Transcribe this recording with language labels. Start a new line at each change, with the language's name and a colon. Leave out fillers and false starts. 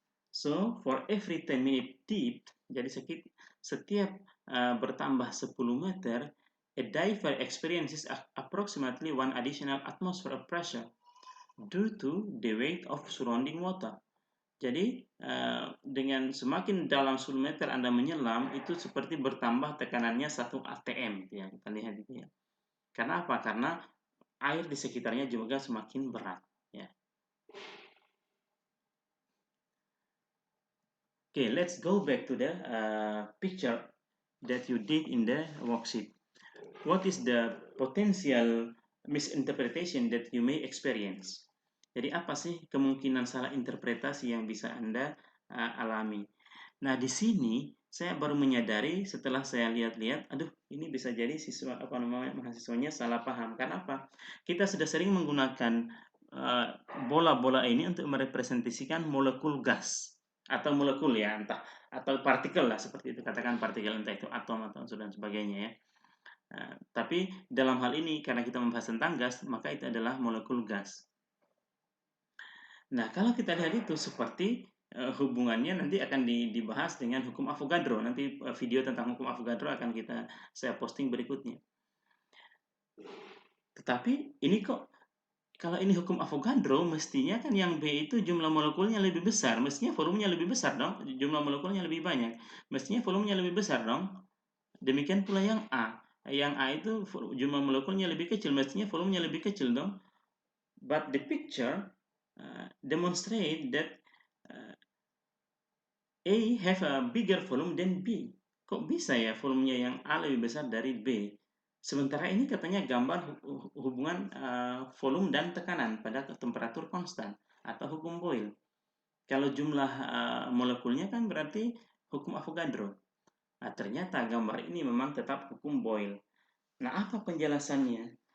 English: So, for every 10 minute dip,
Indonesian: jadi setiap bertambah 10 meter,
English: a diver experiences approximately 1 additional atmosphere of pressure due to the weight of surrounding water.
Indonesian: Jadi, dengan semakin dalam 10 meter Anda menyelam, itu seperti bertambah tekanannya 1 atm. Ya, kita lihat itu ya. Karena apa? Karena air di sekitarnya juga semakin berat. Ya.
English: Okay, let's go back to the picture that you did in the worksheet. What is the potential misinterpretation that you may experience?
Indonesian: Jadi apa sih kemungkinan salah interpretasi yang bisa Anda alami? Nah, di sini saya baru menyadari setelah saya lihat-lihat, aduh, ini bisa jadi mahasiswanya salah paham. Karena apa? Kita sudah sering menggunakan bola-bola ini untuk merepresentasikan molekul gas atau molekul ya, entah atau partikel lah, seperti itu, katakan partikel, entah itu atom atau dan sebagainya ya. Tapi dalam hal ini karena kita membahas tentang gas, maka itu adalah molekul gas. Nah, kalau kita lihat itu seperti hubungannya nanti akan dibahas dengan hukum Avogadro. Nanti video tentang hukum Avogadro akan saya posting berikutnya. Tetapi ini kok, kalau ini hukum Avogadro, mestinya kan yang B itu jumlah molekulnya lebih besar. Mestinya volumenya lebih besar dong. Jumlah molekulnya lebih banyak. Mestinya volumenya lebih besar dong. Demikian pula yang A. Yang A itu jumlah molekulnya lebih kecil. Mestinya volumenya lebih kecil dong.
English: But the picture demonstrate that A have a bigger volume than B.
Indonesian: Kok bisa ya volumenya yang A lebih besar dari B? Sementara ini katanya gambar hubungan volume dan tekanan pada temperatur konstan atau hukum Boyle. Kalau jumlah molekulnya kan berarti hukum Avogadro. Nah, ternyata gambar ini memang tetap hukum Boyle. Nah, apa penjelasannya?